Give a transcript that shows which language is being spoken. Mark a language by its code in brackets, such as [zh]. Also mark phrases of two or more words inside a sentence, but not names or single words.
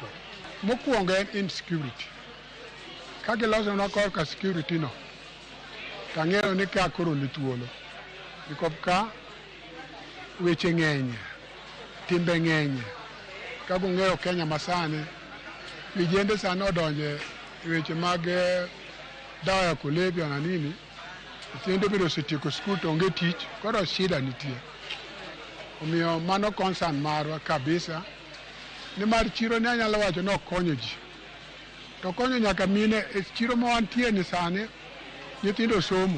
[luo] Mokwongo en insecurity. Ka giloso na korka security no, tang'eyo ni ka koro ni thuolo. Nikop ka weche ng'enye, timbe ng'enye. Ka gung'eyo Kenya masani, vijende sani odonje weche mag [sw] dawa ya kulevya na nini. [luo] Nyithindo biro setieko skul to onge tich, koro shida nitie. Omiyo mano concern marwa kabisa. Ni mar chiro ni anyalo wacho no konyo ji. To konyo nyaka mine e chiro ma wantie ni sani, nyithindo somo.